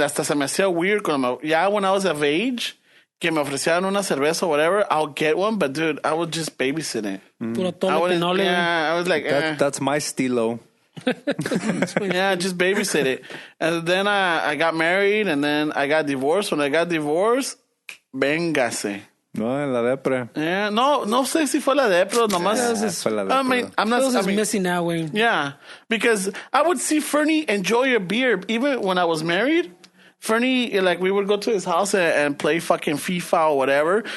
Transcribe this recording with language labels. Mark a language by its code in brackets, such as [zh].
[es] Hasta se me hacía [en] weird. When I was of age. [es] Que me ofrecieran una cerveza [en] or whatever, I'll get one, but dude, I would just babysit it. I was like, that's my stilo. Just babysit it. And then I got married, and then I got divorced. When I got divorced, [es] véngase. No, la depre. Yeah, no sé si fue la depre, nomás. [en] I mean, I'm not missing that way. Yeah, because I would see Fernie enjoy a beer even when I was married. Fernie, like, we would go to his house and play fucking FIFA or whatever.